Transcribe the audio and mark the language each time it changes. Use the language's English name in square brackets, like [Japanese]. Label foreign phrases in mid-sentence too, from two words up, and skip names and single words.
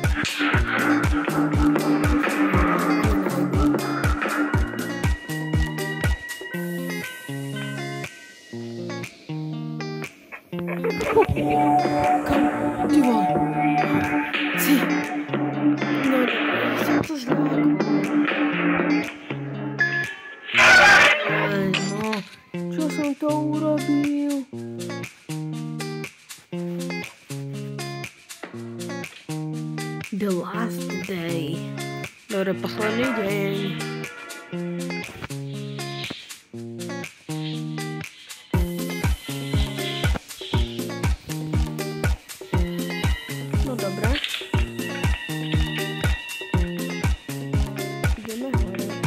[Czech] Kam? Ty vole. Ty. No, jsem to zlákl. [Slovak] No, čo som to urobil? [English] The last day. [Slovak] Dobre, posledný deň. No dobré. Ideme hore.